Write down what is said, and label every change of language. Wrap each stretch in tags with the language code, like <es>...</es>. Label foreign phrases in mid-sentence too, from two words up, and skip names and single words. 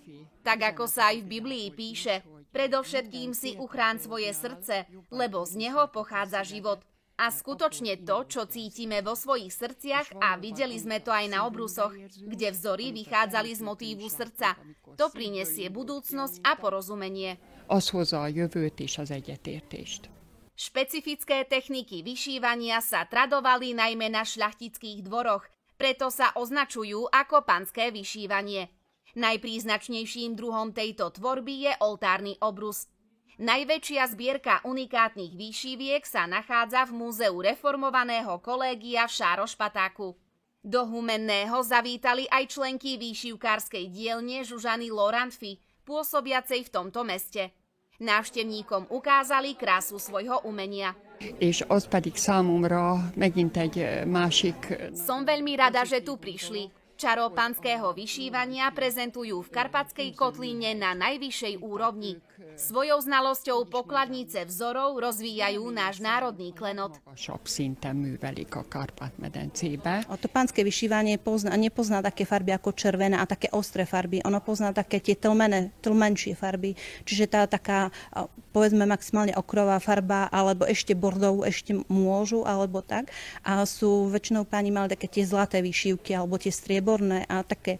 <sk>Tak ako sa aj v Biblii píše, predovšetkým si uchráň svoje srdce, lebo z neho pochádza život. A skutočne to, čo cítime vo svojich srdciach, a videli sme to aj na obrusoch, kde vzory vychádzali z motívu srdca, to prinesie budúcnosť a porozumenie.</sk> <hu>Az hozza a jövőt és az egyetértést.</hu> <sk>Špecifické techniky vyšívania sa tradovali najmä na šľachtických dvoroch, preto sa označujú ako panské vyšívanie. Najpríznačnejším druhom tejto tvorby je oltárny obrus. Najväčšia zbierka unikátnych výšiviek sa nachádza v Múzeu reformovaného kolégia v Šárošpatáku. Do Humenného zavítali aj členky výšivkárskej dielne Zsuzsany Lorantfi, pôsobiacej v tomto meste. Návštevníkom ukázali krásu svojho umenia.</sk> <hu>És az pedig számomra megint egy másik...</hu> <sk>Som veľmi rada, že tu prišli. Čaro panského vyšívania prezentujú v Karpatskej kotlíne na najvyššej úrovni. Svojou znalosťou pokladnice vzorov rozvíjajú náš národný klenot.</sk> <hu>Szinten művelik a Kárpát-medencébe.</hu> <sk>To pánske vyšívanie nepozná také farby ako červená a také ostré farby. Ono pozná také tie tlmenšie farby. Čiže tá taká, povedzme, maximálne okrová farba, alebo ešte bordovú, ešte môžu, alebo tak. A sú väčšinou páni mali také tie zlaté vyšívky, alebo tie strieborné a také.</sk>